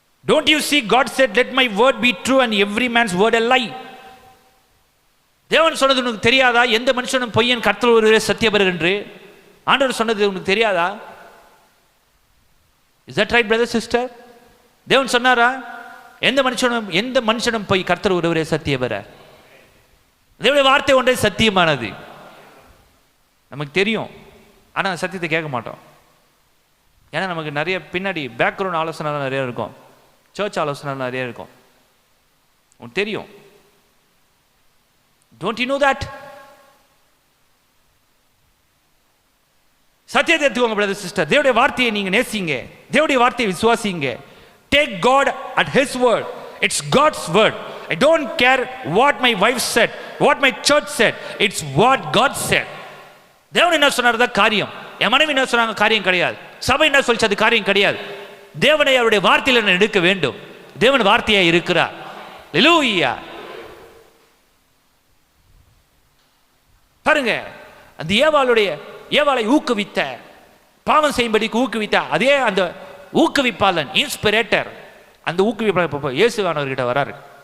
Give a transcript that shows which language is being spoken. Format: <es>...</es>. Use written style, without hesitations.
<en>Don't you see God said let my word be true and every man's word a lie.</en> <ta>தேவன் சொன்னது உனக்கு தெரியாதா? எந்த மனுஷனும் பொய்யன், கர்த்தர் ஒருவரே சத்தியபரர் என்று ஆண்டவர் சொன்னது உனக்கு தெரியாதா?</ta> <en>Is that right brother sister?</en> <ta>தேவன் சொன்னாரா? எந்த மனுஷனும் பொய், கர்த்தர் ஒருவரே சத்தியபரர். தேவனுடைய வார்த்தை ஒன்றே சத்தியமானது. நமக்கு தெரியும், ஆனா சத்தியத்தை கேட்க மாட்டோம். ஏன்னா நமக்கு நிறைய பின்னாடி பேக்ரவுண்ட் ஆலோசனை நிறைய இருக்கும், சர்ச் ஆலோசனை நிறைய இருக்கும். உனக்கு தெரியும்,</ta> <en>Don't you know that?</en> <ta>சத்தியத்தை எடுத்துக்கோங்க பிரதர் சிஸ்டர். தேவனுடைய வார்த்தையை நீங்க நேசிங்க, தேவனுடைய வார்த்தையை விசுவாசிங்க.</ta> <en>Take God at His word. It's God's word. I don't care what my wife said, what my church said. It's what God said.</en> <ta>தேவன் என்ன சொன்னார் தான் காரியம். என் மனைவி என்ன சொன்னாங்க காரியம் கிடையாது. சபை என்ன சொல்லிச்சு அது காரியம் கிடையாது. தேவனை அவருடைய வார்த்தையில் நான் எடுக்க வேண்டும். தேவன் வார்த்தையா இருக்கிறார். ஹல்லேலூயா. பாருங்க, அந்த ஏவாளை ஊக்குவித்த, பாவம் செய்யும்படிக்கு ஊக்குவித்த அதே அந்த ஊக்குவிப்பாளன், இன்ஸ்பிரேட்டர், அந்த ஊக்குவிப்பாளர் இயேசுவானவர்கிட்ட வராரு.</ta>